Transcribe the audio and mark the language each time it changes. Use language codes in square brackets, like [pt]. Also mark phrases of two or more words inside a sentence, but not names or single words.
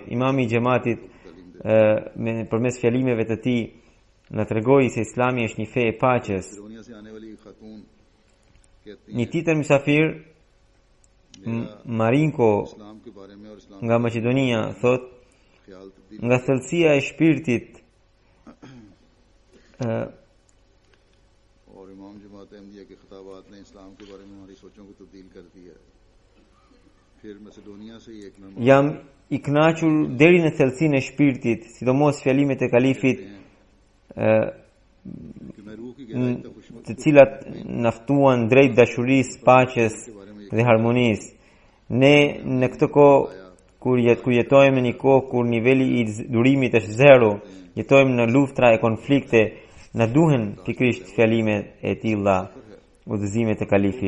[sq] Imami i xhamatit përmes fjalimeve të tij na tregoi se islami është një fe e paqes. Një tjetër mysafir, Marinko nga Maqedonia, thot nga thellësia e shpirtit [ur] اور امام جماعت احمدیہ کے خطابات نے اسلام کے بارے میں ہماری سوچوں کو تبدیل کر دیا ہے. پھر میسیڈونیا سے ایک [sq] jam i kënaqur deri në thellësinë e shpirtit, sidomos fjalimet e kalifit të cilat na ftuan drejt dashurisë, paqes dhe harmonisë. Ne në këtë kohë kur jetojmë në një kohë kur niveli i durimit është zero, jetojmë në luftra e konflikte, na duhen pikrisht fjalime e tilla, udhëzimet e kalifit.